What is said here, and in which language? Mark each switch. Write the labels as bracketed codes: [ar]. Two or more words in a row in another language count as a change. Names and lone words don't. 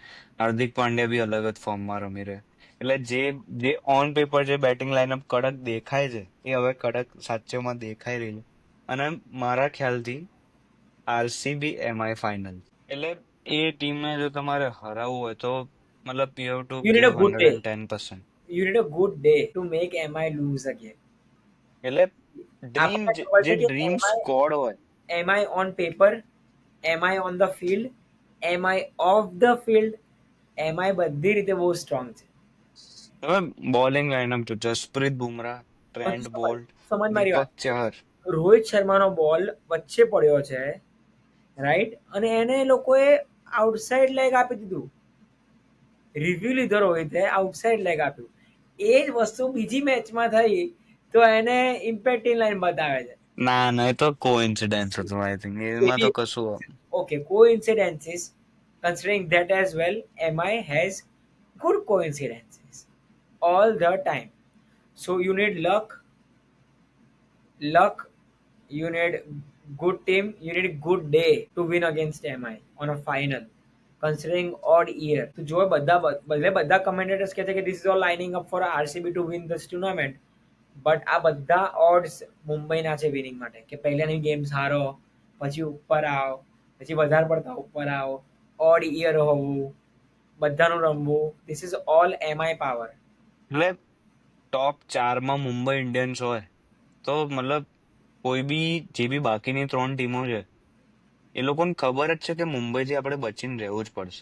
[gu] હાર્દિક પાંડ્યા બી અલગ જ ફોર્મમાં રમી રહે. એટલે જે [en] on paper [gu] જે [en] batting lineup [gu] કડક દેખાય છે એ હવે કડક સાચેમાં દેખાઈ રહી છે. અને મારા ખ્યાલથી આરસીબી એમઆઈ ફાઇનલ. એટલે એ ટીમને જો તમારે હરાવવું હોય તો મતલબ [en] you have to you need ગીવ a good day. 110%. You need a good day to make MI lose again. [gu] એટલે ડ્રીમ આપણને ખબર જે છે કે ડ્રીમ સ્કોડ હોય, [en] MI on paper, MI on the field, MI off the field, MI [gu] બધી રીતે બહુ સ્ટ્રોંગ છે. હવે [en] bowling lineup [gu] જો જસપ્રીત બુમરાહ, પણ ટ્રેન્ટ બોલ્ટ, સમજ મારી વાત. દીપક ચહર. રોહિત શર્માનો બોલ વચ્ચે પડ્યો છે, રાઈટ, અને એને લોકોએ [en] outside leg [gu] આપી દીધું. રિવ્યુ લીધો રોહિતે, [en] outside leg [gu] આપ્યું. એ જ વસ્તુ બીજી મેચમાં થઈ તો એને [en] impact in line [gu] બતાવે છે. ના એ તો કોઇન્સિડન્સ હતું [en] I think. [gu] એમાં તો કશું. [en] Okay, coincidences. Considering that as well, MI has good coincidences all the time. So you need luck, you need good team, you need good day to win against MI on a final. Considering odd year, [gu] તો જો બધા commentators કહે છે કે [en] this is all lining up for RCB to win this tournament. [gu] બટ આ બધા ઓડ્સ મુંબઈના છે વિનિંગ માટે, કે પહેલાની ગેમ્સ હારો, પછી ઉપર આવો, પછી વધારે પડતા ઉપર આવો, [en] odd year [gu] હોવું, બધાનું રમવું, [en] this is all MI power. [gu] એટલે ટોપ 4માં મુંબઈ ઇન્ડિયન્સ હોય તો મતલબ કોઈ બી જે બી બાકીની 3 ટીમો છે એ લોકોને ખબર જ છે કે મુંબઈથી આપણે બચીને રહેવું જ પડશે.